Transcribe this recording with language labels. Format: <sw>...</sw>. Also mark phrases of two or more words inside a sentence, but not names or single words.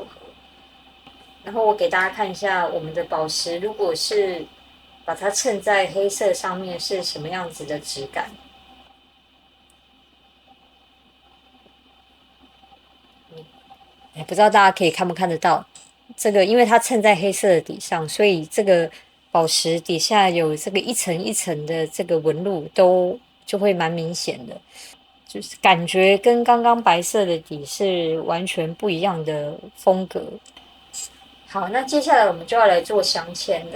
<zh>然後我給大家看一下我們的寶石，如果是把它襯在黑色上面是什麼樣子的質感。不知道大家可以看不看得到這個，因為它襯在黑色的底上，所以這個寶石底下有這個一層一層的這個紋路，都就會蠻明顯的，就是感覺跟剛剛白色的底是完全不一樣的風格。好，那接下來我們就要來做鑲嵌了。</zh>